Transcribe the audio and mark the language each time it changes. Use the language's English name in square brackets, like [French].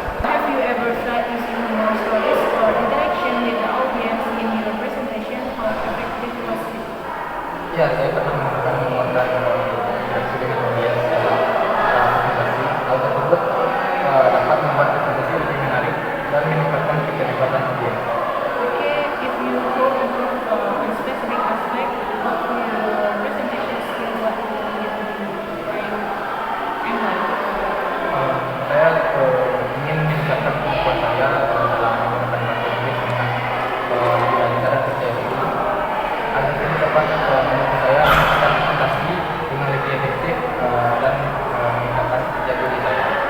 [English] Have you ever tried using more stories or interaction with the audience in your presentation? How effective was it? [Indonesian] Ya, saya pernah melakukan dan interaksi dengan audiens dalam presentasi. Hal tersebut dapat membuat presentasi lebih menarik dan meningkatkan keterlibatan audiens. [English] Okay, if you go into a specific aspect of your presentation skill, what do you need to do? And why? [Indonesian] Saya ingin meningkatkan kemampuan saya dalam menggunakan bahasa Inggris dengan lebih lancar dan percaya diri. Agar ini dapat membantu saya melakukan presentasi dengan lebih efektif dan meningkatkan percaya diri saya.